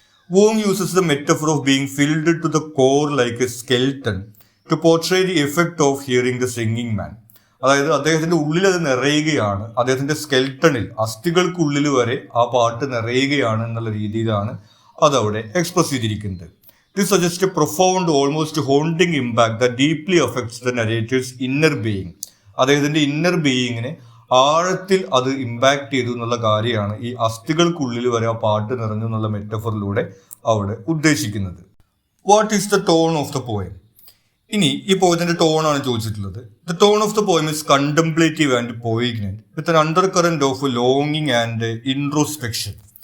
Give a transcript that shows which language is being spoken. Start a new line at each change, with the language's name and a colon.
English: Wong uses the metaphor of being filled to the core like a skeleton to portray the effect of hearing the singing man.
Malayalam: അതായത് അദ്ദേഹത്തിന്റെ ഉള്ളിൽ അത് നിറയുകയാണ്, അദ്ദേഹത്തിന്റെ സ്കെൽട്ടണിൽ അസ്ഥികൾക്കുള്ളിൽ വരെ ആ പാട്ട് നിറയുകയാണ് എന്നുള്ള രീതിയിലാണ് അതവിടെ എക്സ്പ്രസ് ചെയ്തിരിക്കുന്നത്.
English: This suggests a profound, almost haunting impact that deeply affects the narrator's inner being.
Malayalam: അദ്ദേഹത്തിന്റെ ഇന്നർ ബീയിങ്ങിനെ ആഴത്തിൽ അത് ഇമ്പാക്ട് ചെയ്തു എന്നുള്ള കാര്യമാണ് ഈ അസ്ഥികൾക്കുള്ളിൽ വരെ ആ പാട്ട് നിറഞ്ഞു എന്നുള്ള മെറ്റഫറിലൂടെ അവിടെ ഉദ്ദേശിക്കുന്നത്.
English: What is the tone of the poem?
Malayalam: ഇനി ഈ പോയതിന്റെ ടോണാണ് ചോദിച്ചിട്ടുള്ളത്.
English: The tone of the poem is contemplative and പോയിഗ്നന്റ് with an under current of ലോങ്ങിങ് and introspection.